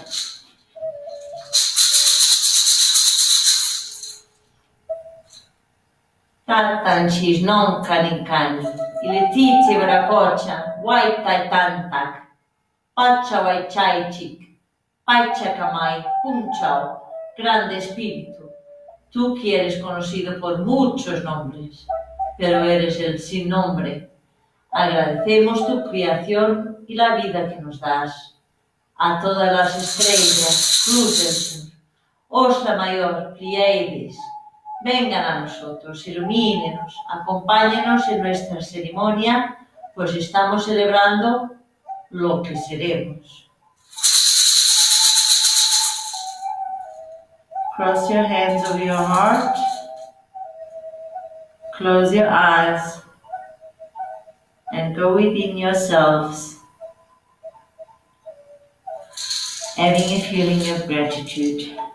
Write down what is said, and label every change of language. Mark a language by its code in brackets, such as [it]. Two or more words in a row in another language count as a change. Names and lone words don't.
[qu] Tatanchis non kaninkani, iletizi veracocha, waitai tantak, pacha waichaichik, pacha kamai, punchao, [es] grande espíritu. Tú que eres conocido por muchos nombres, pero eres el sin nombre. Agradecemos tu creación y la vida que nos das. A todas las estrellas, Cruz del Sur, Osa Mayor, Pleiades, vengan a nosotros, ilumínenos, acompáñenos en nuestra ceremonia, pues estamos celebrando lo que seremos. [en] Cross your hands over your heart, close your eyes, and go within yourselves, having a feeling of gratitude.